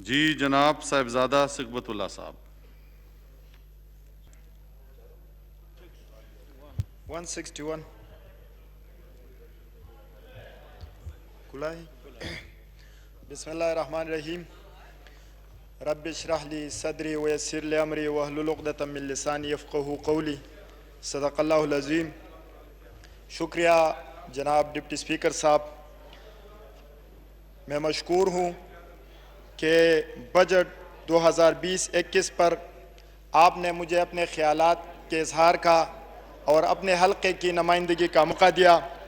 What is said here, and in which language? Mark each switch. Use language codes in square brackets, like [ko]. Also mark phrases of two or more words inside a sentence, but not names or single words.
[ur] جی جناب صاحبزادہ سقبت اللہ صاحب. 161 کلائی. [ar] بسم اللہ الرحمن الرحیم. رب اشرح لی صدری ویسر لی امری واحلل عقدۃ من لسانی یفقہوا قولی. صدق اللہ العظیم. [ur] شکریہ جناب [en] Deputy Speaker [ur] صاحب. میں مشکور ہوں کہ بجٹ 2020-21 پر آپ نے مجھے اپنے خیالات کے اظہار کا اور اپنے حلقے کی نمائندگی کا موقع دیا.